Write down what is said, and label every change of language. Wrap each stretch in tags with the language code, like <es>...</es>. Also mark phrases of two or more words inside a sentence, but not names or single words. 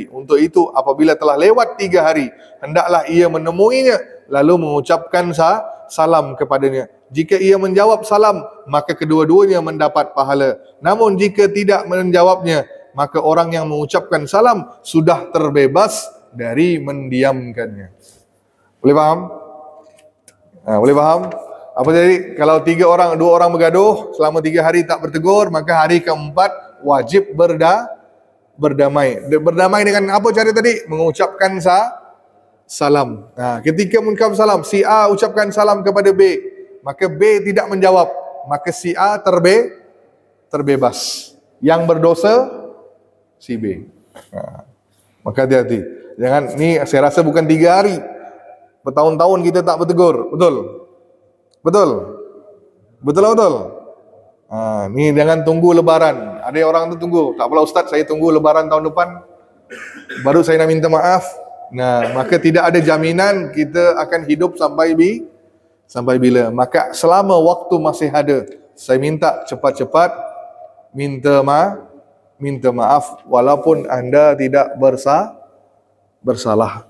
<ms>Untuk itu, apabila telah lewat 3 hari, hendaklah ia menemuinya, lalu mengucapkan salam kepadanya. Jika ia menjawab salam, maka kedua-duanya mendapat pahala. Namun jika tidak menjawabnya, maka orang yang mengucapkan salam sudah terbebas dari mendiamkannya. Boleh faham? Boleh faham? Apa jadi? Kalau 2 orang bergaduh selama 3 hari tak bertegur, maka hari keempat wajib berdamai. Berdamai dengan apa cara tadi? Mengucapkan salam. Ketika mengucapkan salam, si A ucapkan salam kepada B, maka B tidak menjawab, maka si A terbebas. Yang berdosa si B. Maka hati-hati. Jangan, ni saya rasa bukan 3 hari. Bertahun-tahun kita tak bertegur. Betul. Ni jangan tunggu lebaran. Ada orang tu tunggu. Tak apalah Ustaz, saya tunggu lebaran tahun depan, baru saya nak minta maaf. Maka tidak ada jaminan kita akan hidup sampai bila. Maka selama waktu masih ada, saya minta cepat-cepat minta minta maaf walaupun Anda tidak bersalah.</ms>